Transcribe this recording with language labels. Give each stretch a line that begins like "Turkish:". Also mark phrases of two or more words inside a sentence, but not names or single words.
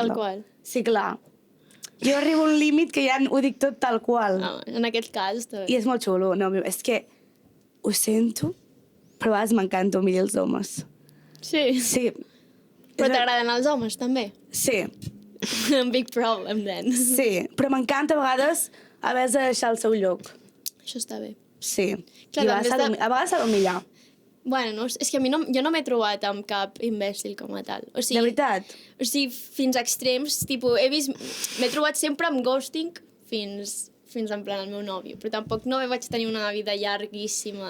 Catalan: perdre-la. tal qual. Sí, clar. Jo arribo a un límit que ja ho dic tot tal qual. Ah, en aquest cas està I bé. és molt xulo. No, és que ho sento, però a vegades m'encanta humillar els homes. Sí. Sí. Però t'agraden els homes, també? Sí,
English: Big problem, then.
Catalan: sí. Però m'encanta a vegades haver de deixar el seu lloc. Això està bé. Sí. Clar, I a vegades també a vegades s'ha d'humillar. Bueno, no, és que a mi jo no m'he trobat amb cap imbècil com a tal. O sigui, De veritat? O sigui, fins a extrems, tipus, m'he trobat sempre amb ghosting fins
Spanish: en plan
Catalan: el meu nòvio, però tampoc no vaig tenir una vida llarguíssima